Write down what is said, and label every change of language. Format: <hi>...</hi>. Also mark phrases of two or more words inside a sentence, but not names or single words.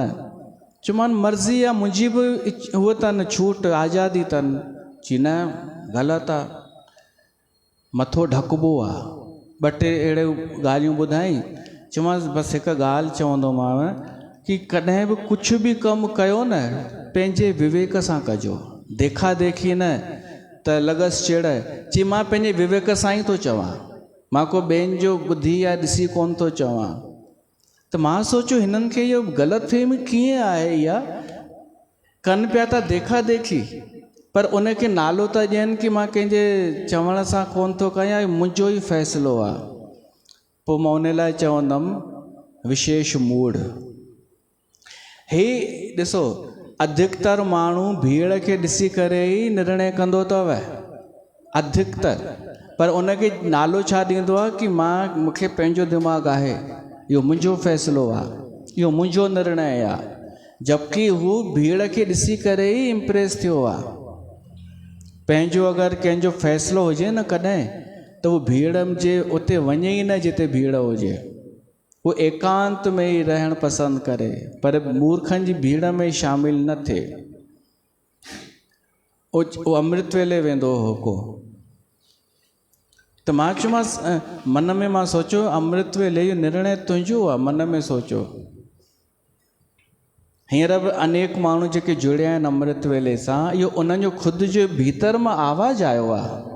<sd>चयोमांसि मर्ज़ी आहे, मुंहिंजी बि उहो अथनि, छूट आज़ादी अथनि। चई न ग़लति आहे, मथो ढकबो आहे। 2-3 अहिड़ियूं ॻाल्हियूं ॿुधाई। चयोमांसि बसि हिकु ॻाल्हि चवंदोमांव कि कॾहिं बि कुझु बि कमु कयो न, पंहिंजे विवेक सां कजो, देखा देखी न त लॻसि चिड़। चई मां पंहिंजे विवेक सां ई थो चवां, मां को ॿियनि जो ॿुधी या ॾिसी कोन थो चवां। त मां सोचियो हिननि खे इहो ग़लतफ़हमी कीअं आहे? इहा कनि पिया था देखा देखी, पर उनखे नालो था ॾियनि कि मां कंहिंजे चवण सां कोन थो कयां, मुंहिंजो ई फ़ैसिलो आहे। पोइ मां उन लाइ चवंदुमि विशेष मूढ़। हे ॾिसो, अधिकतर माण्हू भीड़ खे ॾिसी करे ई निर्णय कंदो अथव, अधिकतर, पर उनखे नालो छा ॾींदो आहे कि मूंखे पंहिंजो दिमाग़ु आहे, इहो मुंहिंजो फ़ैसिलो आहे, इहो मुंहिंजो निर्णय आहे, जबकि हू भीड़ खे ॾिसी करे ई इम्प्रेस थियो आहे। पंहिंजो अगरि कंहिंजो फ़ैसिलो हुजे न कॾहिं, त उहो भीड़ जे उते वञे ई न जिते भीड़ हुजे, वो एकांत में ही रहण पसंद करे, पर मूर्खनि जी भीड़ में शामिल न थिए। वो अमृत वेले वेंदो हो को, त मां चयोमांसि मन में मां सोचियो अमृत वेले जो निर्णय तुंहिंजो आहे, मन में सोचियो। हींअर बि अनेक माण्हू जेके जुड़िया आहिनि अमृत वेले सां, इहो उन्हनि जो ख़ुदि जो भीतर मां आवाज़ु आयो आहे।</sd>